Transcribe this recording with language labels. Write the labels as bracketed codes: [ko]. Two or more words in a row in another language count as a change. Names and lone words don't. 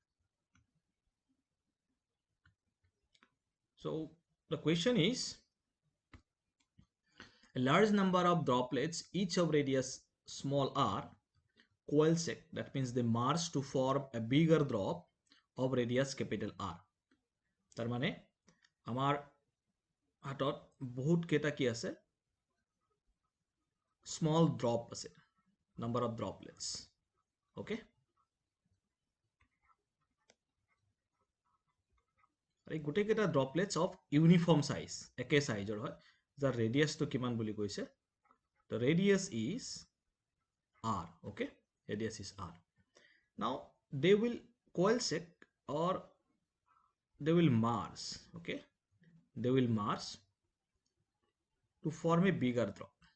[en] So the question is, a large number of droplets, each of radius small r, coalesce, that means they merge to form a bigger drop of radius capital R. [as] তার মানে আমার হাতত বহুত কেইটা কি আছে [en] small drop [as] আছে [en] number of droplets [as] ওকে এই গোটেই কেইটা [en] droplets of uniform size [as] একে সাইজৰ হয় যাৰ ৰেডিয়াছটো কিমান বুলি কৈছে [en] the radius is r. Okay, radius is r. Now they will coalesce or they will merge. Okay, they will merge to form a bigger drop.